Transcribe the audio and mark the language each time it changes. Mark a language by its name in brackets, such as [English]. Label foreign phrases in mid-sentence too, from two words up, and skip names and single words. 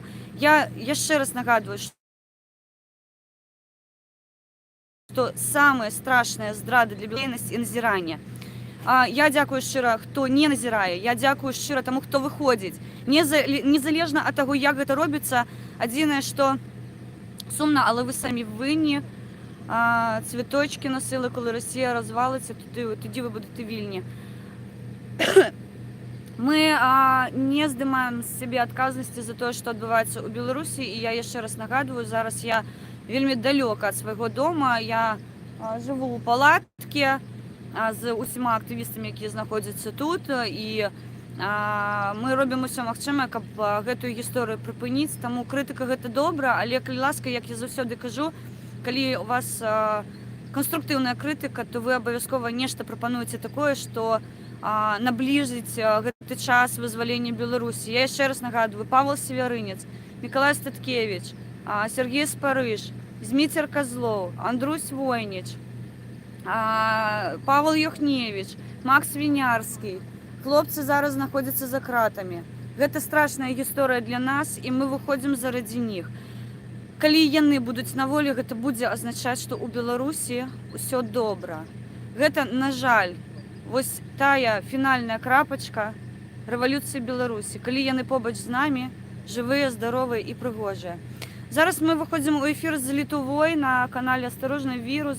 [Belarusian] Я яшчэ раз нагадваю, што самая страшная здрада для беларусі і назірання. Я дзякую шчыра, хто не назірае, я дзякую шчыра таму, хто выходзіць. Незалежна ад таго, як гэта робіцца, адзінае, што сумна, але вы самі винні. [Ukrainian] Цвіточки носили, коли Росія розвалиться, тоді ви будете вільні. Ми не здимаємо з себе відповідальності за те, що відбувається у Білорусі. І я ще раз нагадую, зараз я вельми далеко від свого дому. Я живу у палатці з усіма активістами, які знаходяться тут. [Belarusian] І ми робимо все магчыме, каб гэтую гісторыю прыпыніць. Таму крытыка гэта добра, але калі ласка, як я заўсёды кажу, калі у вас канструктыўная крытыка, то вы абавязкова нешта прапануеце такое, што набліжыць гэты час вызвалення Беларусі. Я яшчэ раз нагадваю, Павел Северынец, Мікалай Статкевіч, Сергей Спарыш, Зміцер Козлоў, Андрусь Войніч, Павел Юхневіч, Макс Вінярскі. Хлопцы зараз знаходзяцца за кратамі. Гэта страшная гісторыя для нас, і мы выходзім [Ukrainian] заради них. [Belarusian] Калі яны будуць на волі, гэта будзе азначаць, што ў Беларусі ўсё добра. Гэта, на жаль, вось тая фінальная крапачка рэвалюцыі Беларусі. Калі яны побач з намі, жывыя, здаровыя і прыгожыя. Зараз мы выходзім у эфір з Літувой на канале «Асторожны вірус».